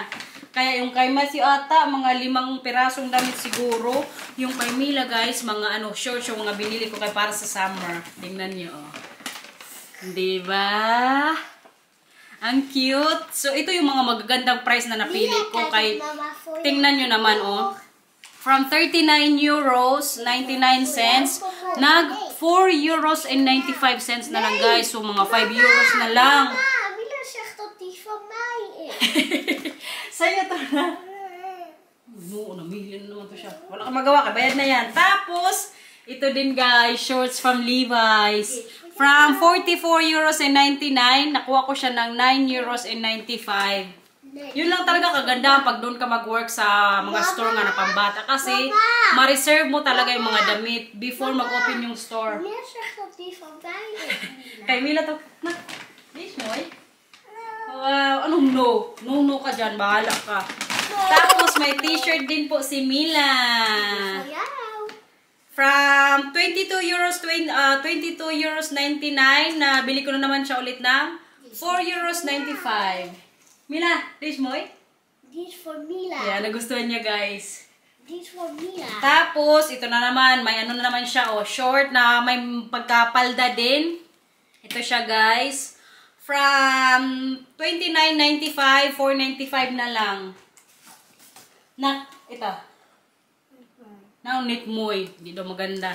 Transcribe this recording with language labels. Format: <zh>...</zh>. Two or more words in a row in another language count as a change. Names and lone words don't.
<tl>Kaya yung kay Matthew ata, mga 5 pirasong damit siguro. Yung kay Mila, guys, mga shorts yung mga binili ko kay para sa summer. Tingnan nyo, oh. Diba? Ang cute. So, ito yung mga magagandang price na napili ko kay... Tingnan nyo naman, oh. From 39 euros 99 cents, nag 4 euros and 95 cents na lang, guys. So, mga 5 euros na lang.</tl> <nl>Mama, Mila zegt dat die van mij is.</nl> <tl>Sa'yo to na. Oo, namili na naman to siya. Wala kang magawa, bayad na yan. Tapos, ito din, guys, shorts from Levi's. From 44 euros and 99, nakuha ko siya ng 9 euros and 95. Yun lang talaga kagandahan pag doon ka mag-work sa mga store nga na pambata. Kasi, ma-reserve mo talaga yung mga damit before mag-open yung store.</tl> <nl>Mila zegt dat die van mij is.</nl> <tl>Kay Mila to. Dish mo eh. Wow, anong no? No ka dyan, bahala ka. Tapos, may t-shirt din po si Mila. From 22 euros 99, na bili ko na naman siya ulit ng 4 euros 95. Mila, dish mo eh?</tl> <nl>Die is voor Mila.</nl> <en>Yeah,</en> <tl>nagustuhan niya, guys.</tl> <nl>Die is voor Mila.</nl> <tl>Tapos, ito na naman, may na naman siya, oh, short na may pagkapalda din. Ito siya, guys. From 29.95, 4.95 na lang. Ito. Naunit mo eh. Hindi daw maganda.</tl>